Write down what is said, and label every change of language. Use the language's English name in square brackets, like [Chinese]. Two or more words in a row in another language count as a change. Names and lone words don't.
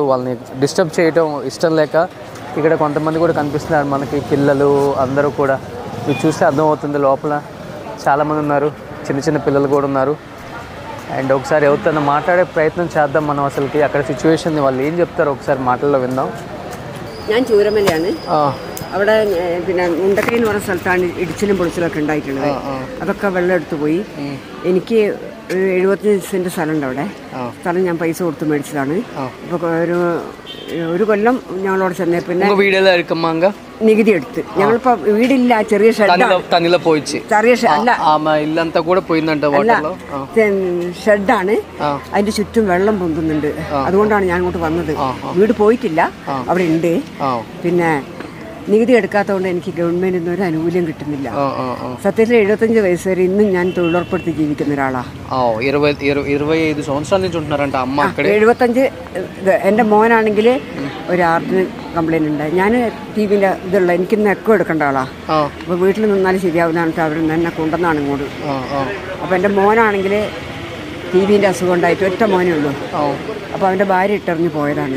[Telugu] వాళ్ళని డిస్టర్బ్ చేయడం ఇష్టం లేక ఇక్కడ కొంతమంది కూడా కనిపిస్తున్నారు మనకి, పిల్లలు అందరూ కూడా. మీరు చూస్తే అర్థమవుతుంది లోపల చాలామంది ఉన్నారు, చిన్న పిల్లలు కూడా ఉన్నారు. అండ్ ఒకసారి ఎవరితో మాట్లాడే ప్రయత్నం చేద్దాం మనం. అసలుకి అక్కడ సిచ్యువేషన్ వాళ్ళు ఏం చెప్తారో ఒకసారి మాటల్లో విందాం. [Malayalam] ഞാൻ ചൂരമലയാണ്. അവിടെ പിന്നെ മുണ്ടക്കൈ എന്ന് പറഞ്ഞ സ്ഥലത്താണ് ഇടിച്ചിലും പൊളിച്ചിലൊക്കെ ഉണ്ടായിട്ടുള്ളത്. അതൊക്കെ വെള്ളം എടുത്തു പോയി. എനിക്ക് 75 സെന്റ് സ്ഥലമുണ്ട് അവിടെ. സ്ഥലം ഞാൻ പൈസ കൊടുത്ത് മേടിച്ചതാണ്. ഇപ്പോൾ ഒരു കൊല്ലം ഞങ്ങളോട് ചെന്നേ പിന്നെ നികുതി എടുത്ത് ഞങ്ങളിപ്പോ വീടില്ല, ചെറിയ ഷെഡാണ്. അതിന്റെ ചുറ്റും വെള്ളം പൊന്തുന്നുണ്ട്. അതുകൊണ്ടാണ് ഞാൻ അങ്ങോട്ട് വന്നത്. വീട് പോയിട്ടില്ല, അവിടെ ഉണ്ട്. പിന്നെ നികുതി എടുക്കാത്തതുകൊണ്ട് എനിക്ക് ഗവൺമെന്റിൽ നിന്ന് ഒരു ആനുകൂല്യം കിട്ടുന്നില്ല. സത്യത്തിൽ 75 വയസ്സ് വരെ ഇന്നും ഞാൻ തൊഴിലുറപ്പെടുത്തി ജീവിക്കുന്ന ഒരാളാണ്. [Telugu] 25 సంవత్సరాల నుంచి ఉంటున్నారంట అమ్మ అక్కడ. [Malayalam] 75 എൻ്റെ മോനാണെങ്കിൽ ഒരു ഹാർട്ടിന് കംപ്ലൈൻറ്റ് ഉണ്ടായി. ഞാൻ ടിവിൻ്റെ ഇതുള്ള എനിക്കിന്ന് എക്കോ എടുക്കേണ്ട ആളാണ്. അപ്പോൾ വീട്ടിൽ നിന്നാലും ശരിയാവുന്നതാണ് അവർ എന്നെ കൊണ്ടുവന്നാണ് ഇങ്ങോട്ട്. അപ്പോൾ എൻ്റെ മോനാണെങ്കിൽ ടിവിൻ്റെ അസുഖം ഉണ്ടായിട്ട് ഒറ്റ മോനേ ഉള്ളൂ. അപ്പോൾ അവൻ്റെ ഭാര്യ ഇട്ടെറിഞ്ഞ് പോയതാണ്.